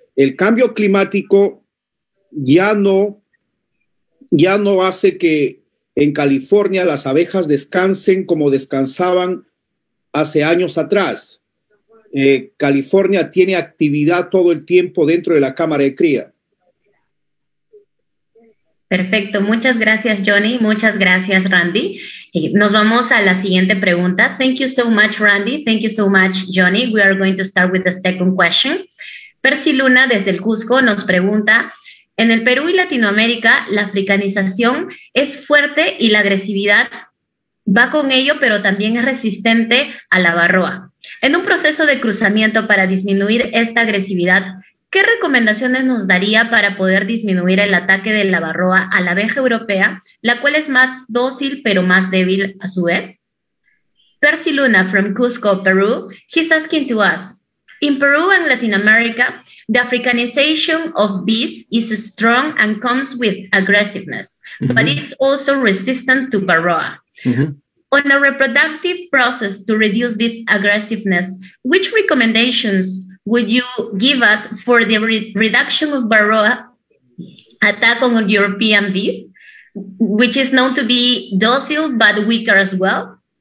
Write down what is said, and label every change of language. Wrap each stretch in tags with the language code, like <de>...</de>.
<es>El cambio climático ya no hace que en California las abejas descansen como descansaban hace años atrás. California tiene actividad todo el tiempo dentro de la cámara de cría. Perfecto, muchas gracias Johnny, muchas gracias Randy. Nos vamos a la siguiente pregunta.</es> <en>Thank you so much Randy, thank you so much Johnny. We are going to start with the second question.</en> <es>Percy Luna desde el Cusco nos pregunta, en el Perú y Latinoamérica la africanización es fuerte y la agresividad va con ello, pero también es resistente a la varroa. En un proceso de cruzamiento para disminuir esta agresividad, ¿qué recomendaciones nos daría para poder disminuir el ataque de la varroa a la abeja europea, la cual es más dócil pero más débil a su vez?</es> <en>Percy Luna from Cusco, Peru, he's asking to us, in Peru and Latin America, the Africanization of bees is strong and comes with aggressiveness, but it's also resistant to varroa. On a reproductive process to reduce this aggressiveness, which recommendations would you give us for the reduction of Varroa attack on European bees, which is known to be docile but weaker as well?</en>